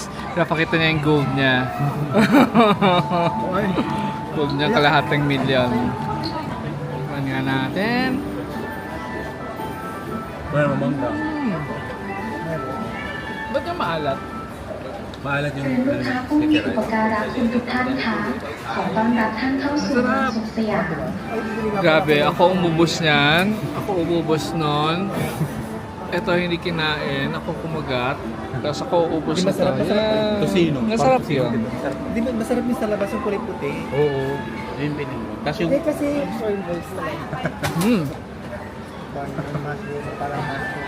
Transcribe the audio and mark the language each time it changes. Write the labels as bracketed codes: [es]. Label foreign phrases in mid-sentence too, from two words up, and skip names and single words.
[tl] Napakita niya yung gold niya. Ay, Gold niya kalahating milyon. Tignan nga natin. Wala mangga. Ba't yung maalat? Maalat yung [th] คือลูกค้าผู้มีอุปการะคุณทุกท่านคะขอต้อนรับท่านเข้าสู่เมืองสุขสยาม [tl] Grabe, ako umubos niyan. Ako umubos nun. Ito hindi kinain. Ako kumagat. Tapos ako ubos na to. Yeah. Tosino. Masarap yun. di ba masarap yung sa labas yung kulay puti? Oo. Yun pinili. Tapos yung... Hindi kasi [en] soy balls [tl] talaga. Parang mushroom, parang mushroom.